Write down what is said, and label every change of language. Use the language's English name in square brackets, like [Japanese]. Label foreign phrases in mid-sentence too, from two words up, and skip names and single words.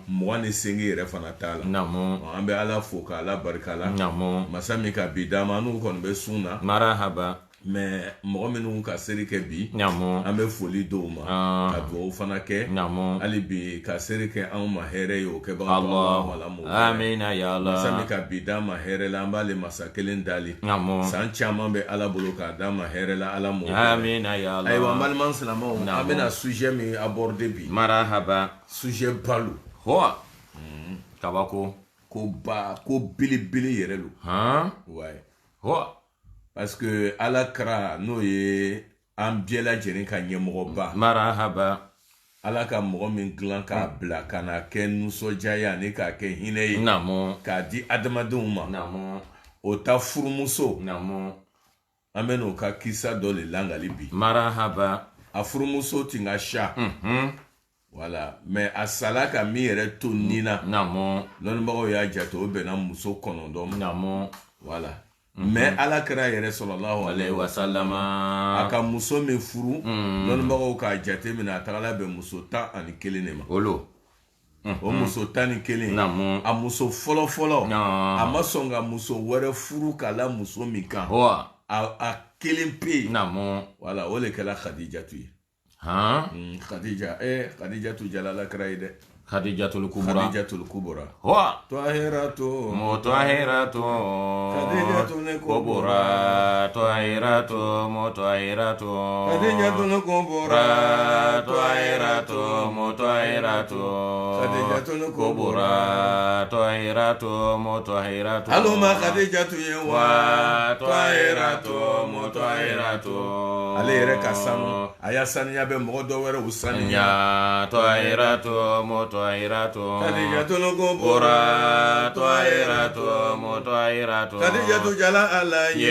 [Bambara] mugan ni sengi yɛrɛ fana t'a la Namo. an bɛ ala fo k'ala barika la Namo. masa min ka bi d'a ma n'u kɔni bɛ sun na Marahaba. mais mɔgɔ minnu ka seri kɛ bi Namo. an bɛ foli dɔw ma ka dugawu fana kɛ Namo. hali bi ka seri kɛ anw ma hɛrɛ ye o kɛbaga Allah. Amina ya masa min Allah. ka bi d'a ma hɛrɛ la an b'ale masa kelen dali Namo. san caman bɛ ala bolo k'a d'a ma hɛrɛ la ala m'o kɛ. Amina ya ayiwa Allah. baliman silamɛw an bɛna sujet min aborder bi Marahaba. sujet balo Hoa. Kabako. ko belebele yɛrɛ lo Hein? ouais Hoa. [French] parce que [Bambara] ala kɛra n'o ye an bɛɛ lajɛlen ka ɲɛmɔgɔba Marahaba. ala ka mɔgɔ min dilan k'a bila ka na kɛ nisɔndiya ye ani k'a kɛ hinɛ ye Namo. k'a di adamadenw ma Namo. o ta furumuso Namo. an bɛ n'o ka kisa dɔ le langali bi Marahaba. a furumuso tun ka sa [French] voilà mais [Bambara] a sala ka min yɛrɛ to nin na Namo. lɔnnibagaw y'a jate o bɛnna muso 9 ma Namo. [French] voilà mais [Bambara] ala kɛra yɛrɛ [Arabic] صلى الله عليه عليه وسلم. [Bambara] a ka muso min furu lɔnnibagaw k'a jate minɛ a tagala bɛn muso 11 de ma Olo. o muso 11 Namo. a muso fɔlɔ Na. a ma sɔn ka muso wɛrɛ furu k'a la muso min kan Hoa. a kelen pe Namo. voilà o le kɛla Khadijatu ye Hein? Khadijatu jalala kɛra ye dɛ Khadijatul Kubra. Khadijatul Kubra Hoa. Tahiratu Mutahiratu. Khadijatul Kubra. Tahiratu. Mutahiratu. Khadijatul Kubra Tahiratu. Mutahiratu. Khadijatul Kubra. Tahiratu. Mutahiratu. aluma Khadijatu ye wa Tahiratu. Mutahiratu. ale yɛrɛ ka sanu a y'a saniya bɛ mɔgɔ dɔ wɛrɛ u saniya Ya Tahiratu. Mutahiratu. Khadijatul Kubra Tahiratu. Mutahiratu. Khadijatu jala ala ye